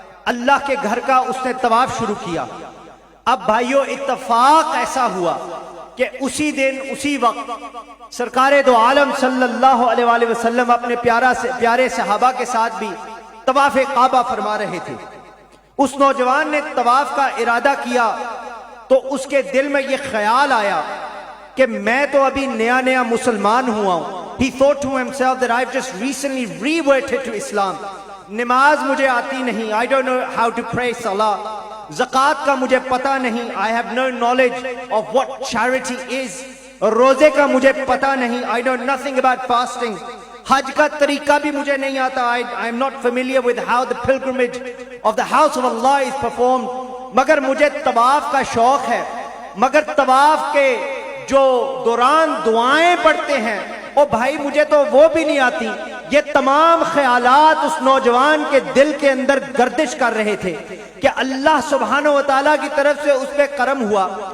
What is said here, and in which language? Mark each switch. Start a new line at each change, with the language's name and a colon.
Urdu: اللہ کے گھر کا اس نے طواف شروع کیا. اب بھائیو اتفاق ایسا ہوا کہ اسی دن اسی وقت سرکار دو عالم صلی اللہ علیہ وآلہ وسلم اپنے پیارے صحابہ کے ساتھ بھی طواف کعبہ فرما رہے تھے. اس نوجوان نے طواف کا ارادہ کیا تو اس کے دل میں یہ خیال آیا کہ میں تو ابھی نیا مسلمان ہوا ہوں.
English: He thought to himself that I've just recently reverted to Islam.
Urdu: نماز مجھے آتی نہیں.
English: I don't know how to pray salah.
Urdu: زکوٰۃ کا مجھے پتہ نہیں.
English: I have no knowledge of what charity is.
Urdu: روزے کا مجھے پتہ نہیں.
English: I know nothing about fasting.
Urdu: حج کا طریقہ بھی مجھے نہیں آتا.
English: I am not familiar with how the pilgrimage of the house of Allah is performed.
Urdu: مگر مجھے طواف کا شوق ہے. مگر طواف کے جو دوران دعائیں پڑھتے ہیں او بھائی مجھے تو وہ بھی نہیں آتی. یہ تمام خیالات اس نوجوان کے دل کے اندر گردش کر رہے تھے کہ اللہ سبحانہ وتعالیٰ کی طرف سے اس پہ کرم ہوا.